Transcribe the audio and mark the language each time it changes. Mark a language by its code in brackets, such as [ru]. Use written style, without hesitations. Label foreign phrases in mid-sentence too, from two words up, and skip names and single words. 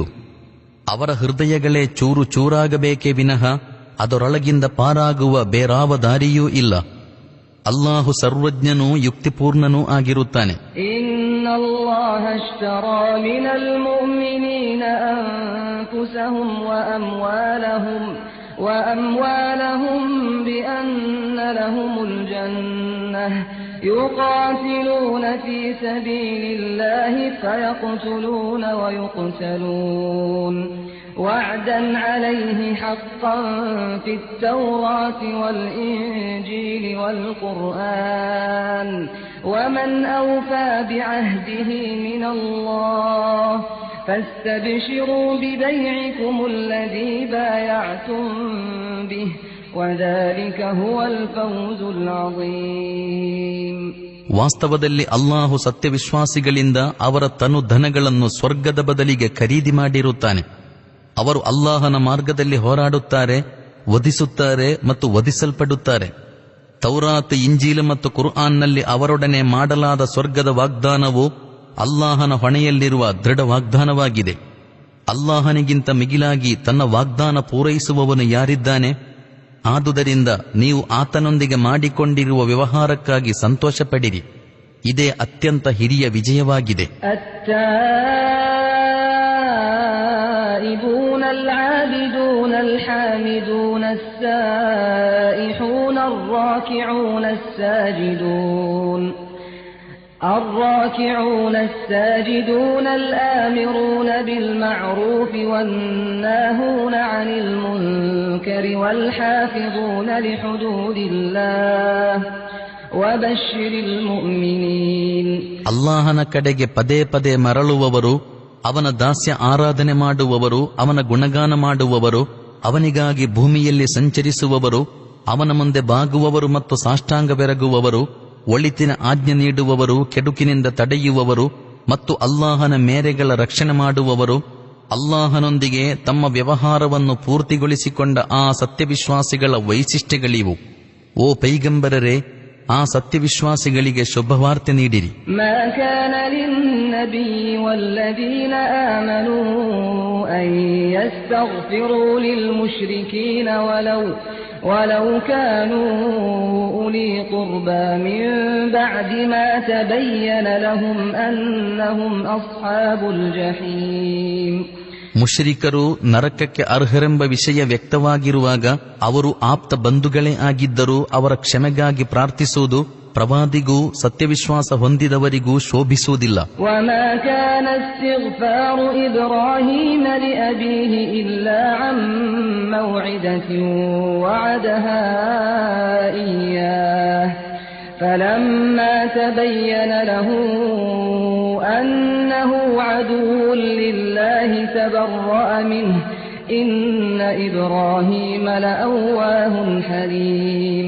[kn] ಅವರ ಹೃದಯಗಳೇ ಚೂರು ಚೂರಾಗಬೇಕೇ ವಿನಃ ಅದರೊಳಗಿಂದ ಪಾರಾಗುವ ಬೇರಾವ ದಾರಿಯೂ ಇಲ್ಲ. ಅಲ್ಲಾಹು ಸರ್ವಜ್ಞನೂ ಯುಕ್ತಿಪೂರ್ಣನೂ ಆಗಿರುತ್ತಾನೆ. [ar] إن الله اشترى من المؤمنين أنفسهم وأموالهم بأن لهم الجنة يقاتلون في سبيل الله فيقتلون ويقتلون وعدا عليه حقا في التوراة والإنجيل والقرآن ومن أوفى بعهده من الله فاستبشروا ببيعكم الذي بايعتم به وذلك هو الفوز العظيم. [kn] ವಾಸ್ತವದಲ್ಲಿ ಅಲ್ಲಾಹು ಸತ್ಯವಿಶ್ವಾಸಿಗಳಿಂದ ಅವರ ತನು ಧನಗಳನ್ನು ಸ್ವರ್ಗದ ಬದಲಿಗೆ ಖರೀದಿ ಮಾಡಿರುತ್ತಾನೆ. ಅವರು ಅಲ್ಲಾಹನ ಮಾರ್ಗದಲ್ಲಿ ಹೋರಾಡುತ್ತಾರೆ, ವಧಿಸುತ್ತಾರೆ ಮತ್ತು ವಧಿಸಲ್ಪಡುತ್ತಾರೆ. ತೌರಾತ್, ಇಂಜೀಲ್ ಮತ್ತು ಕುರ್ಆನ್ನಲ್ಲಿ ಅವರೊಡನೆ ಮಾಡಲಾದ ಸ್ವರ್ಗದ ವಾಗ್ದಾನವು ಅಲ್ಲಾಹನ ಹೊಣೆಯಲ್ಲಿರುವ ದೃಢ ವಾಗ್ದಾನವಾಗಿದೆ. ಅಲ್ಲಾಹನಿಗಿಂತ ಮಿಗಿಲಾಗಿ ತನ್ನ ವಾಗ್ದಾನ ಪೂರೈಸುವವನು ಯಾರಿದ್ದಾನೆ? ಆದುದರಿಂದ ನೀವು ಆತನೊಂದಿಗೆ ಮಾಡಿಕೊಂಡಿರುವ ವ್ಯವಹಾರಕ್ಕಾಗಿ ಸಂತೋಷಪಡಿರಿ. ಇದೇ ಅತ್ಯಂತ ಹಿರಿಯ ವಿಜಯವಾಗಿದೆ. [ar] التائبون العابدون الحامدون السائحون الراكعون الساجدون الآمرون بالمعروف والناهون عن المنكر والحافظون لحدود الله وبشر المؤمنين. [kn] ಅಲ್ಲಾಹನ ಕಡೆಗೆ ಪದೇ ಪದೇ ಮರಳುವವರು, ಅವನ ದಾಸ್ಯ ಆರಾಧನೆ ಮಾಡುವವರು, ಅವನ ಗುಣಗಾನ ಮಾಡುವವರು, ಅವನಿಗಾಗಿ ಭೂಮಿಯಲ್ಲಿ ಸಂಚರಿಸುವವರು, ಅವನ ಮುಂದೆ ಬಾಗುವವರು ಮತ್ತು ಸಾಷ್ಟಾಂಗ ಬೆರಗುವವರು, ಒಳಿತಿನ ಆಜ್ಞೆ ನೀಡುವವರು, ಕೆಡುಕಿನಿಂದ ತಡೆಯುವವರು ಮತ್ತು ಅಲ್ಲಾಹನ ಮೇರೆಗಳ ರಕ್ಷಣೆ ಮಾಡುವವರು, ಅಲ್ಲಾಹನೊಂದಿಗೆ ತಮ್ಮ ವ್ಯವಹಾರವನ್ನು ಪೂರ್ತಿಗೊಳಿಸಿಕೊಂಡ ಆ ಸತ್ಯವಿಶ್ವಾಸಿಗಳ ವೈಶಿಷ್ಟ್ಯಗಳಿವು. ಓ ಪೈಗಂಬರರೇ, ಆ ಸತ್ಯವಿಶ್ವಾಸಿಗಳಿಗೆ ಶುಭವಾರ್ತೆ ನೀಡಿರಿ. [ar] ما كان للنبي والذين آمنوا أن يستغفروا للمشركين ولو كانوا أولي قربى من بعد ما تبين لهم أنهم أصحاب الجحيم. [kn] ಮುಶ್ರಿಕರು ನರಕಕ್ಕೆ ಅರ್ಹರೆಂಬ ವಿಷಯ ವ್ಯಕ್ತವಾಗಿರುವಾಗ ಅವರು ಆಪ್ತ ಬಂಧುಗಳೇ ಆಗಿದ್ದರೂ ಅವರ ಕ್ಷಮೆಗಾಗಿ ಪ್ರಾರ್ಥಿಸುವುದು ಪ್ರವಾದಿಗೂ ಸತ್ಯವಿಶ್ವಾಸ ಹೊಂದಿದವರಿಗೂ ಶೋಭಿಸುವುದಿಲ್ಲ. [ar] وما كان استغفار إبراهيم لأبيه إلا عن موعدة وعدها إياه فلما تبين له أنه عدو لله تبرأ منه إن إبراهيم لأواه حليم.